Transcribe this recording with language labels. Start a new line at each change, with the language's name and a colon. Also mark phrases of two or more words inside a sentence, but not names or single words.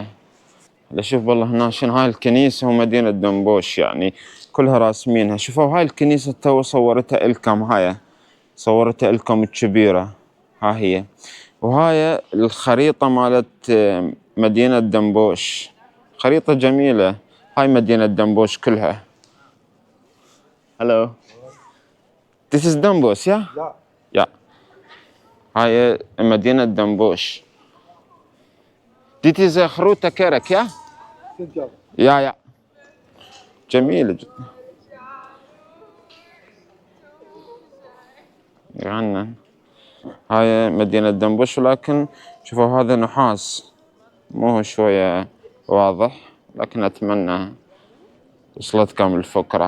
Arabic: شوف والله هنا شنو هاي الكنيسة ومدينة دنبوش، يعني كلها راسمينها. شوفوا هاي الكنيسة تو صورتها إلكم، هاي صورتها إلكم الكبيرة، ها هي. وهاي الخريطة مالت مدينة دنبوش، خريطة جميلة. هاي مدينة دنبوش كلها.
English: Hello. This is Dambos, yeah? Yeah. Yeah.
Arabic: هاي مدينة دنبوش.
Dutch: Dit is een grote kerk, ja?
English: Good job.
Dutch: Ja, ja.
Arabic: جميلة جدا. يعني هاي مدينة دنبوش، ولكن شوفوا هذا نحاس، مو هو شوية واضح، لكن أتمنى وصلتكم الفكرة.